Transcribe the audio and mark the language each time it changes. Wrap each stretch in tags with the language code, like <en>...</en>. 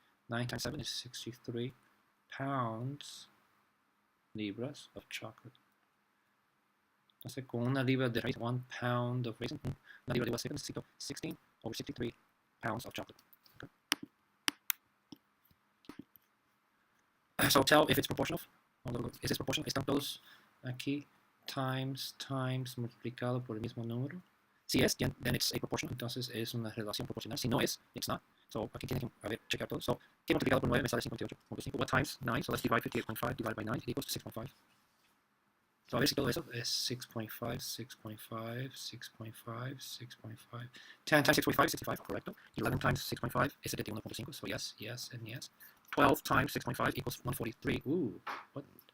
<en>9 times 7 is 63 pounds, libras of chocolate.</en> <es>Entonces con una libra de raisin,</es> <en>1 pound of raisin,</en> <es>una libra de uva seca, necesito 16/63</es> <en>pounds of chocolate. Okay. So tell if it's proportional. Is this proportional?</en> <es>Están todos aquí. Times multiplicado por el mismo número. Si es,</es> <en>then it's a proportional,</en> <es>entonces es una relación proporcional. Si no es,</es> <en>it's not.</en> <es>So aquí tienen que checar todo. So, ¿qué multiplicado por 9 me sale 58.5?</es> <en>What times 9? So let's divide 58.5 divided by 9. It equals to 6.5. So</en> <es>a ver si todo eso es</es> <en>6.5, 6.5, 6.5, 6.5. 10 times 6.5, 65, correcto. 11 times 6.5 es 71.5. So yes, yes, and yes. 12 times 6.5 equals 143. Ooh, what?</en>